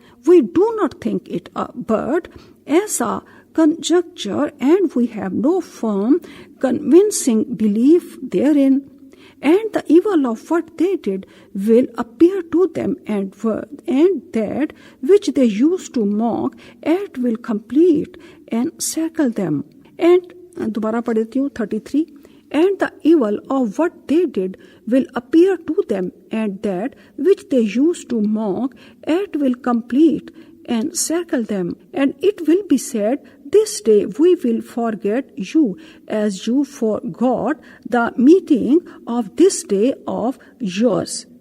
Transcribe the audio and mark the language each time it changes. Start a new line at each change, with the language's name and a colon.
English: We do not think it but as a conjecture, and we have no firm, convincing belief therein. And the evil of what they did will appear to them, and that which they used to mock, it will complete and circle them.
Hindi: And दोबारा पढ़ देती हूँ 33.
English: And the evil of what they did will appear to them, and that which they used to mock, it will complete and circle them. And it will be said, this day we will forget you as you forgot the meeting of this day of yours.